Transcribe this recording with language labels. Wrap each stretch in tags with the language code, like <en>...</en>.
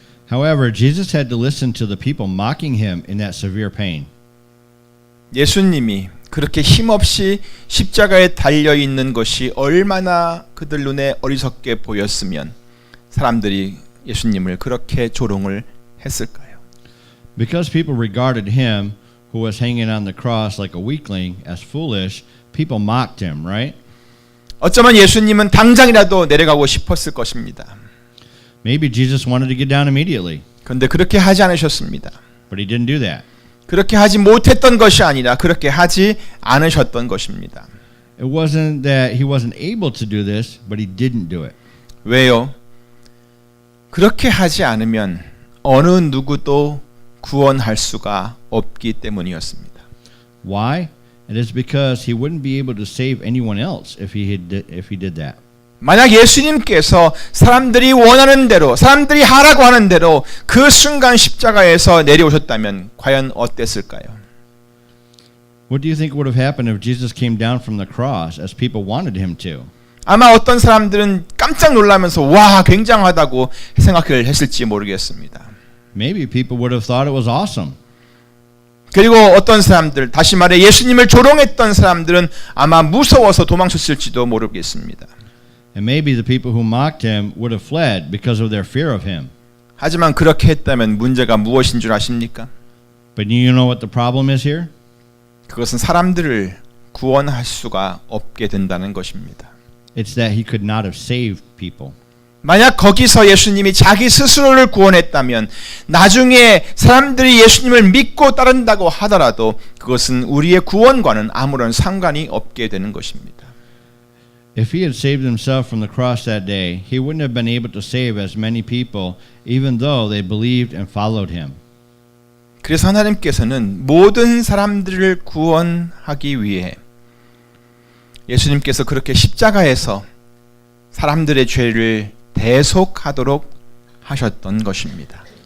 <en>However, Jesus had to listen to the people mocking him in that severe pain.</en> <ko>예수님이 그렇게 힘없이 십자가에 달려 있는 것이 얼마나 그들 눈에 어리석게 보였으면 사람들이 예수님을 그렇게 조롱을 했을까요?</ko> <en>Because people regarded him, who was hanging on the cross like a weakling, as foolish, people mocked him, right?</en> <ko>어쩌면 예수님은 당장이라도 내려가고 싶었을 것입니다.</ko> <en>Maybe Jesus wanted to get down immediately,</en> <ko>그런데 그렇게 하지 않으셨습니다.</ko> <en>but he didn't do that.</en> <ko>그렇게 하지 못했던 것이 아니라 그렇게 하지 않으셨던 것입니다.</ko> <en>It wasn't that he wasn't able to do this, but he didn't do it.</en> <ko>왜요? 그렇게 하지 않으면 어느 누구도 구원할 수가 없기 때문이었습니다.</ko> <en>Why? It is because he wouldn't be able to save anyone else if he did that.</en> <ko>만약 예수님께서 사람들이 원하는 대로, 사람들이 하라고 하는 대로 그 순간 십자가에서 내려오셨다면 과연 어땠을까요?</ko> <en>What do you think would have happened if Jesus came down from the cross as people wanted him to?</en> <ko>아마 어떤 사람들은 깜짝 놀라면서 와, 굉장하다고 생각을 했을지 모르겠습니다.</ko> <en>Maybe people would have thought it was awesome.</en> <ko>그리고 어떤 사람들, 다시 말해 예수님을 조롱했던 사람들은 아마 무서워서 도망쳤을지도 모르겠습니다.</ko> <en>And maybe the people who mocked him would have fled because of their fear of him.</en> <ko>하지만 그렇게 했다면 문제가 무엇인 줄 아십니까?</ko> <en>But you know what the problem is here?</en> <ko>그것은 사람들을 구원할 수가 없게 된다는 것입니다.</ko> <en>It's that he could not have saved people.</en> <ko>만약 거기서 예수님이 자기 스스로를 구원했다면 나중에 사람들이 예수님을 믿고 따른다고 하더라도 그것은 우리의 구원과는 아무런 상관이 없게 되는 것입니다.</ko> <en>If he had saved himself from the cross that day, he wouldn't have been able to save as many people, even though they believed and followed him.</en> <ko>그래서 하나님께서는 모든 사람들을 구원하기 위해 예수님께서 그렇게 십자가에서 사람들의 죄를 대속하도록 하셨던 것입니다.</ko>